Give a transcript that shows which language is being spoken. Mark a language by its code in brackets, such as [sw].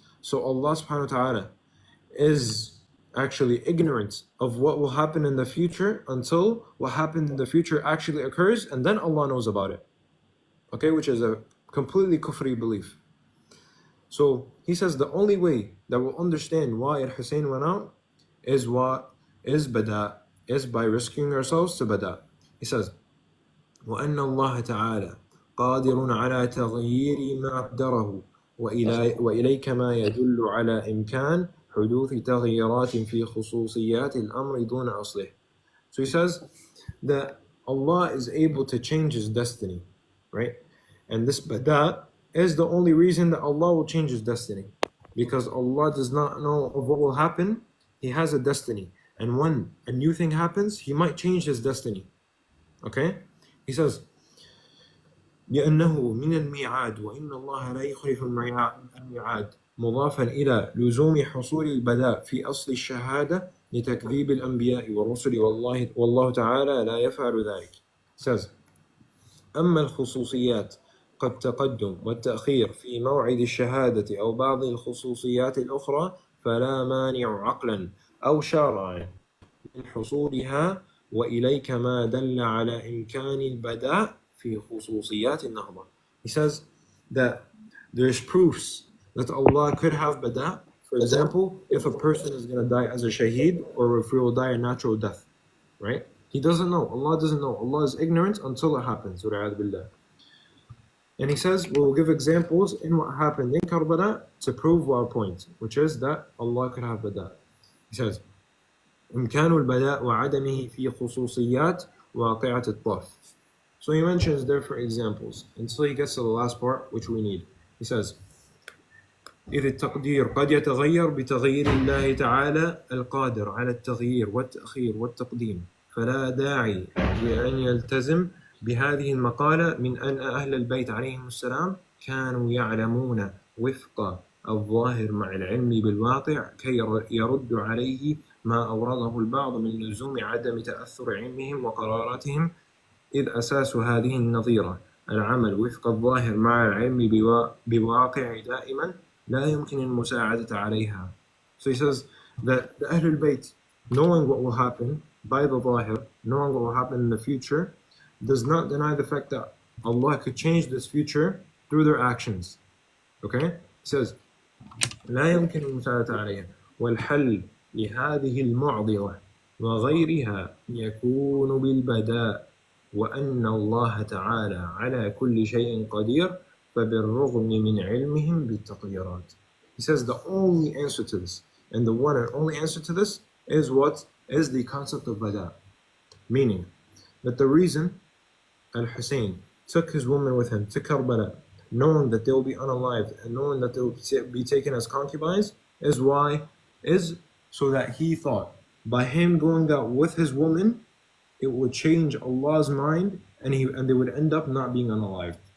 [en] So Allah subhanahu wa ta'ala is actually ignorant of what will happen in the future until what happened in the future actually occurs, and then Allah knows about it. Okay, which is a completely kufri belief. So he says the only way that we'll understand why Al-Hussein went out is what is Bada, is by rescuing ourselves to Bada. He says, [ar] وأن الله تعالى قادر على تغيير ما قدره وإليك ما يدل على إمكان حدوث تغييرات في خصوصيات الأمر دون أصله. [en] So he says that Allah is able to change his destiny, right? And this Bada is the only reason that Allah will change his destiny. because Allah does not know of what will happen. He has a destiny, and when a new thing happens, He might change His destiny. Okay? He says, [ar] لأنه من الميعاد وإن الله لا يخلف الميعاد مضافا إلى لزوم حصول البلاء في أصل الشهادة لتكذيب الأنبياء والرسل والله تعالى لا يفعل ذلك. [en] He says, [ar] أما الخصوصيات كالتقدم والتأخير في موعد الشهادة أو بعض الخصوصيات الأخرى فلا مانع عقلا أو شرعا من حصولها وإليك ما دل على إمكان البداء في خصوصيات النهضة. [en] He says that there's proofs that Allah could have bada. For example, if a person is going to die as a shaheed or if he will die a natural death, right? He doesn't know. Allah doesn't know. Allah is ignorant until it happens. And he says, we'll give examples in what happened in Karbala to prove our point, which is that Allah could have bada. He says, [ar] إمكان البلاء وعدمه في خصوصيات واقعة الطرف. [en] So he mentions different examples until he gets to the last part, which we need. He says, [ar] إذ التقدير قد يتغير بتغيير الله تعالى القادر على التغيير والتأخير والتقديم فلا داعي لأن يلتزم بهذه المقالة من أن أهل البيت عليهم السلام كانوا يعلمون وفق الظاهر مع العلم بالواقع كي يرد عليه ما أورده البعض من لزوم عدم تأثر علمهم وقراراتهم إذ أساس هذه النظيرة العمل وفق الظاهر مع العلم بواقع دائما لا يمكن المساعدة عليها. [en] So he says that the Ahlul Bayt, knowing what will happen by the Zahir, knowing what will happen in the future, does not deny the fact that Allah could change this future through their actions. Okay? He says, [ar] لا يمكن المساعدة عليها والحل لهذه المعضلة وغيرها يكون بالبداء وأن الله تعالى على كل شيء قدير فبالرغم من علمهم بالتقديرات. [en] He says the only answer to this, and the one and only answer to this, is what? Is the concept of bada. Meaning that the reason Al-Hussein took his woman with him to Karbala, knowing that they will be unalived and knowing that they will be taken as concubines, is so that he thought by him going out with his woman, it would change Allah's mind and they would end up not being unalived.